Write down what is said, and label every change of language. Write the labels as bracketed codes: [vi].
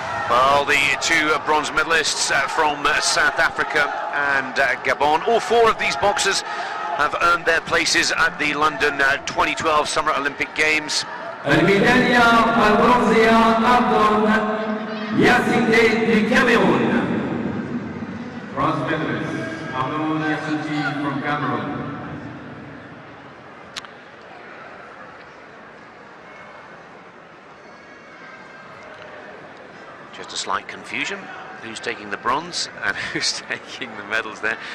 [en] Well, the two bronze medalists from South Africa and Gabon, all four of these boxers have earned their places at the London 2012 Summer Olympic Games. [ar] الميدالية البرونزية أردن ياسينتي Cameroon. [en] Bronze medalist Abdul Yasinti from Cameroon. Just a slight confusion, who's taking the bronze and who's taking the medals there.